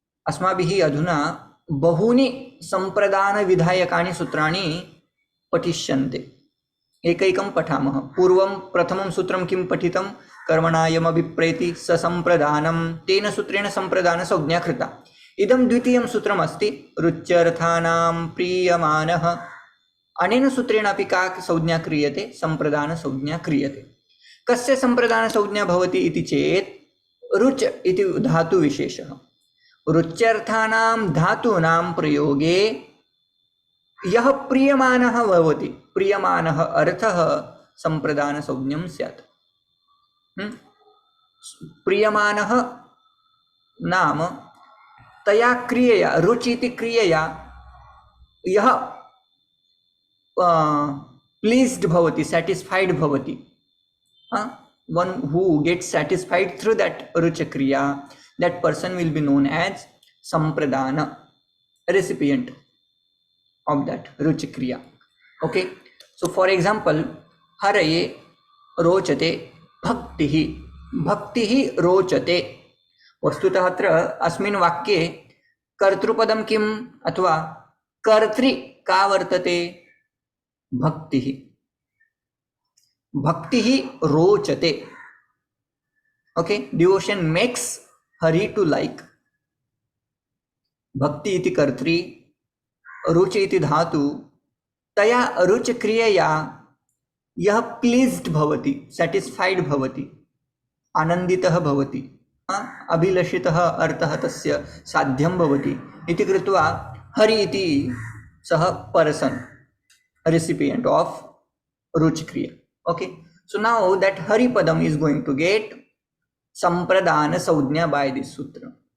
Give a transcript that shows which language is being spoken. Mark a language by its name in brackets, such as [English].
[Sanskrit] अस्माभिः अधुना बहूनि सम्प्रदानविधायकानि सूत्राणि पठिष्यन्ते। एकैकं पठामः। पूर्वं प्रथमं सूत्रं किं पठितं? कर्मणायमभिप्रेति स सम्प्रदानम्, तेन सूत्रेण सम्प्रदानसंज्ञा कृता। इदं द्वितीयं सूत्रमस्ति, रुच्यर्थानां प्रीयमाणः। अनेन सूत्रेण अपि का संज्ञा क्रियते? सम्प्रदानसंज्ञा क्रियते। कस्य सम्प्रदानसंज्ञा भवति इति चेत् रुच् इति धातुविशेषः। रुच्यर्थानां धातूनां प्रयोगे यः प्रीयमाणः भवति, प्रीयमाणः अर्थः सम्प्रदानसंज्ञं स्यात्। प्रीयमाणः नाम तया क्रियया, रुचि इति क्रियया यः प्लीज्ड भवति, satisfied भवति, [English] one who gets satisfied through that rucha kriya, that person will be known as sampradana, recipient of that rucha kriya. Okay, so for example, haraye [Sanskrit] रोचते भक्तिः, भक्तिः रोचते। वस्तुतः अत्र अस्मिन् वाक्ये कर्तृपदं किम् अथवा कर्तृ का वर्तते? भक्तिः। भक्तिः रोचते। [English] Okay, devotion makes Hari to like. [Sanskrit] भक्ति इति कर्तृ, रुचि इति धातु। तया रुच क्रियया यः प्लीज्ड भवति, सैटिस्फाइड भवति, आनन्दितः भवति, अभिलषितः अर्थः तस्य साध्यं भवति इति कृत्वा हरि इति सः person, [English] recipient of ruch kriya. Okay, so now that hari padam is going to get sampradana saujnya by this sutra.